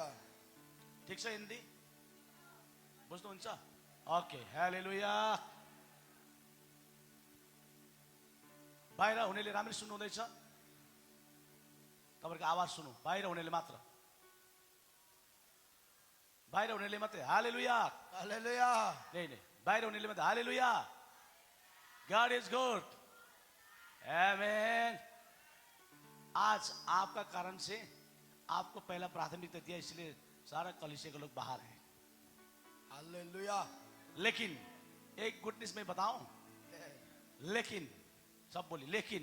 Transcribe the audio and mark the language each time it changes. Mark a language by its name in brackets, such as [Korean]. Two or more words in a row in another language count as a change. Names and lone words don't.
[Nepali] ठिक छ? हिन्दी बुझ्नुहुन्छ? ओके, हालेलुया। बाहिर हुनेले राम्ररी सुन्नु हुँदैछ? तपाईँको आवाज सुनौ, बाहिर हुनेले मात्र, बाहिर हुनेले मात्रै हालेलुया। हालेलुया [Hindi] नहीं नहीं, [Nepali] बाहिर हुनेले मात्रै हालेलुया। [English] God is good. [Nepali] आमेन। [Hindi] आज आपका कारण से आपको पहला प्राथमिकता दिया, इसलिए सारा कलीसिया के लोग बाहर हैं। हालेलुया लेकिन एक [English] good news [Hindi] मैं बताऊं, लेकिन सब बोली लेकिन,